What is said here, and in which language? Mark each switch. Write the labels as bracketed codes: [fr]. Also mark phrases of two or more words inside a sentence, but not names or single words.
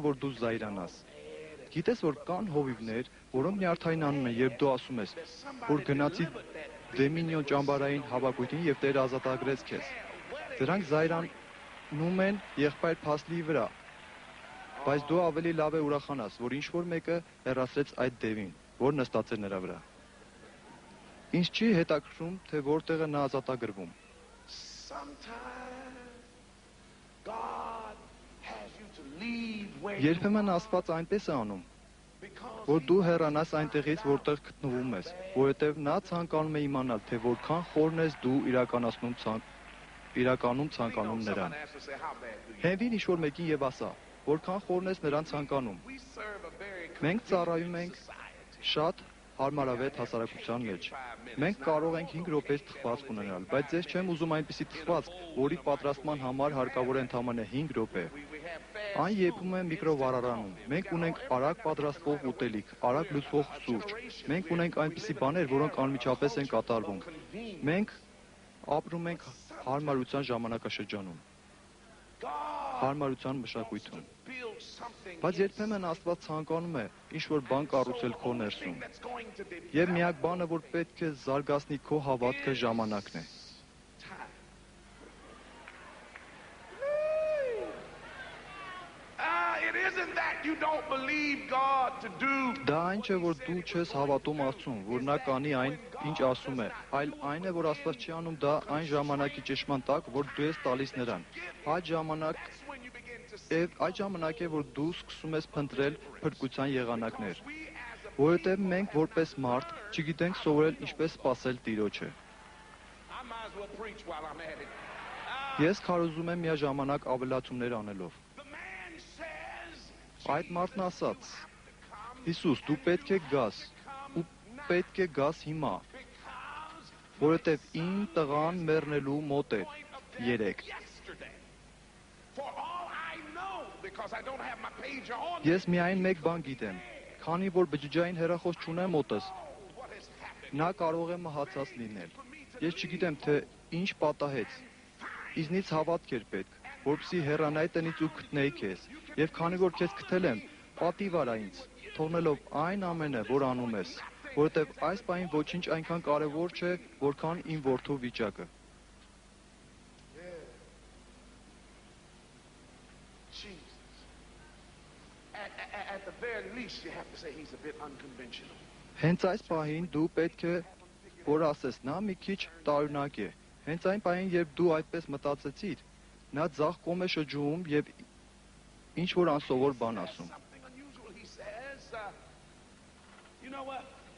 [hy] որ դու զայրանաս։ Գիտես, որ կան հովիվներ, որոնք նյարդայնանում են, երբ դու ասում ես, որ գնացի Դեմինյոն ճամբարային հավաքույթին եւ Տերը ազատագրեց քեզ։ Դրանք զայրանում են եղբայր Փասլիի վրա։ Բայց դու ավելի լավ է ուրախանաս, որ ինչ-որ մեկը հեռացրեց այդ դևին, որ նստած էր նրա վրա։ Ինչ չի հետաքրքրում, թե որտեղ է նա ազատագրվում։ [en] sometimes God has you to leave where [hy] Երբեմն Աստված այնպես է անում, [en] because [hy] որ դու հեռանաս այնտեղից, որտեղ գտնվում ես, որովհետև նա ցանկանում է իմանալ, թե որքան խորն ես դու իրականում ցանկանում նրան։ [en] someone has to say how bad do you [hy] Հենվին ինչ-որ մեկին եւ ասա, որքան խորն ես նրան ցանկանում։ [en] we serve a very [hy] Մենք ծառայում ենք շատ հարմարավետ հասարակության մեջ։ Մենք կարող ենք 5 րոպեից թխվածք ունենալ, բայց ես չեմ ուզում այնպիսի թխվածք, որի պատրաստման համար հարկավոր է ընդամենը 5 րոպե։ [en] we have fast [hy] Այն եփում է միկրովարարանում։ Մենք ունենք արագ պատրաստվող ուտելիք, արագ լուծվող սուրճ։ Մենք ունենք այնպիսի բաներ, որոնք անմիջապես են կատարվում։ Մենք ապրում ենք հարմարության ժամանակաշրջանում, հարմարության մշակույթում։ [en] build something [hy] Բայց երբեմն Աստված ցանկանում է ինչ-որ բան կառուցել քո ներսում։ [en] that's going to be [hy] Եվ միակ բանը, որ պետք է զարգացնի քո հավատքը, ժամանակն է։ [en] time. It isn't that you don't believe God to do. [hy] Դա այն չէ, որ դու չես հավատում Աստծուն, որ նա կանի այն, ինչ ասում է, այլ այն է, որ Աստված չի անում դա այն ժամանակի ճշմարտ տակ, որ դու ես տալիս նրան։ Այդ ժամանակ [en] That's when you begin to see. [hy] Եվ այդ ժամանակ է, որ դու սկսում ես փնտրել փրկության եղանակներ, [en] We as a [hy] որովհետև մենք որպես մարդ չգիտենք սովորել ինչպես սпасել Տիրոջը։ [en] I might as well preach while I'm at it. [hy] Ես քարոզում եմ միաժամանակ ավելացումներ անելով։ [en] The man says, [hy] Այդ մարդն ասաց. Հիսուս, դու պետք է գաս, ու պետք է գաս հիմա, [en] because [hy] որովհետև իմ տղան մեռնելու մոտ է։ 3 [en] yesterday, for all I know, because I don't have my pager on, [hy] Ես միայն մեկ բան գիտեմ, քանի որ բջջային հեռախոս չունեմ մոտս, [en] what has happened. [hy] նա կարող է մահացած լինել։ Ես չգիտեմ, թե ինչ պատահեց։ Իզնից հավատք էր պետք, որպեսզի հեռանայի տնից ու գտնեի քեզ, եւ քանի որ քեզ գտել եմ, պատիվ արա ինձ, թողնելով այն ամենը, որ անում ես, որովհետեւ այս պահին ոչինչ այնքան կարեւոր չէ, որքան իմ որդու վիճակը։ [en] Jesus. At the very least, you have to say he's a bit unconventional. [hy] Հենց այս պահին դու պետք է որ ասես, նա մի քիչ տարօրինակ է։ Հենց այն պահին, երբ դու այդպես մտածեցիր, նա ձախ կողմ է շրջում եւ ինչ որ անսովոր բան ասում։ [en] Something unusual. He says, you know what?